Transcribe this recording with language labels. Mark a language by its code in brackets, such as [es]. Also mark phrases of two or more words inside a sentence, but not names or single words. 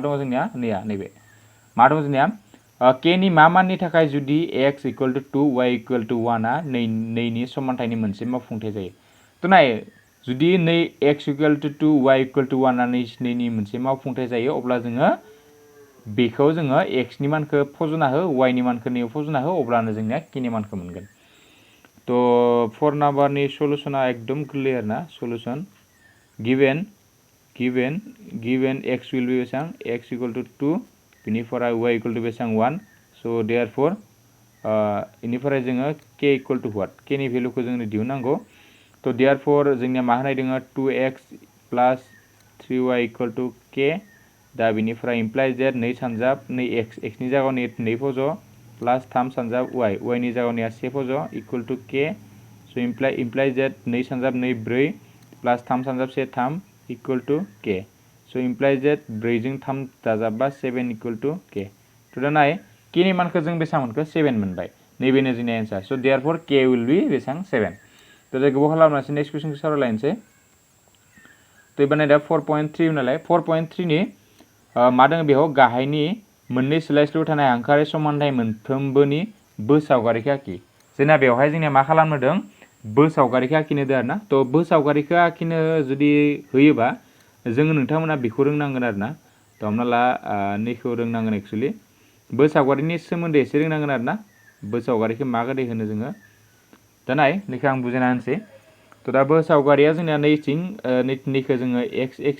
[brx] दङ जोंनिया नैबे मा दङ जोंनिया k नि मा माननि थाखाय जुदि x = 2 y = 1 आ नैनि समानथायनि मोनसे मावफुंथाय जायो तो नाय जुदि नै x = 2 y = 1 आ नैनि मोनसे मावफुंथाय जायो अब्ला जोङो बेखौ जोङो x नि मानखौ फज'ना हो y नि मानखौ नैयाव फज'ना हो अब्लानो जोंनिया k नि मानखौ मोनगोन तो 4 नाम्बारनि सलुशना एकदम गोरलै आरोना [en] solution given x will be [brx] बेसां x = 2 बिनिफ्राय y = बेसां 1 [en] so therefore [brx] इनिफ्राय जोङो [en] k = what [brx] k नि भेलुखौ जोंनो दिहुननांगौ तो देयरफोर जोंनिया मा होनाय दोङो 2x + 3y = k दा बिनिफ्राय [en] implies that [brx] 2 सानजाब 2 x नि जायगायाव 2 फज' प्लस 3 सानजाब y नि जायगायाव 1 फज' [en] equal to k so implies that [brx] 2 सानजाब 2 4 प्लस 3 सानजाब 1 3 [en] equal to k so implies that [brx] 4 जों 3 दाजाबबा 7 [en] equal to [brx] k तो दा नाय k नि मानखौ जों बेसां मोनखो 7 मोनबाय नैबेनो जोंनि आन्सार [en] so therefore k will [brx] be बेसां 7 तो जों गोबाव खालामनासै [en] next question [brx] सावरायलायनोसै तो एबार नायदा 4.3 नालाय 4.3 नि मा दङ बेयाव गाहायनि मोननै सोलायस्लु थानाय हांखोआरि समानथाय मोनफ्रोमबोनि सावगारिखौ आखि जोंना बेवहाय जोंनिया मा खालामदों सावगारिखौ आखिनो होदों आरोना तो सावगारिखौ आखिनो जुदि होयोबा जोङो नोंथांमोना बेखौ रोंनांगोन आरोना तो हमना ला नैखौ रोंनांगोन एक्चुअली सावगारिनि सोमोन्दै एसे रोंनांगोन आरोना सावगारिखौ माबायदि होनो जोङो दा नाय नैखौ आं बुजायना होनोसै तो दा सावगारिया जोंनिया नैथिं नैखौ जोङो x